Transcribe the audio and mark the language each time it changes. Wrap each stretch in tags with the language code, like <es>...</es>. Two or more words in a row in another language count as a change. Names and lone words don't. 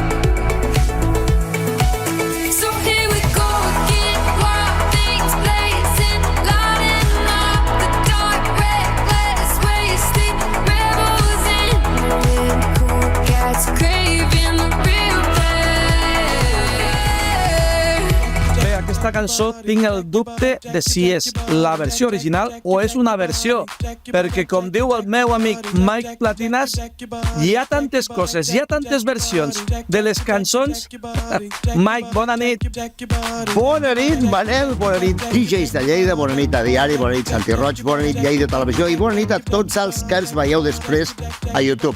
<en>So here we go again, wild things blazing, lighting up the dark, reckless, wasted rebels in the wind. Cool cats craving the real thing.</en> <ca>Bé, aquesta cançó tinc el dubte de si és la versió original o és una versió, perquè com diu el meu amic Mike Platinas, hi ha tantes coses, hi ha tantes versions de les cançons. Mike, bona nit. Bona nit, Manel, bona nit, DJs de Lleida, bona nit a Diari, bona nit Santi Roig, bona nit Lleida Televisió i bona nit a tots els que ens veieu després a YouTube.</ca>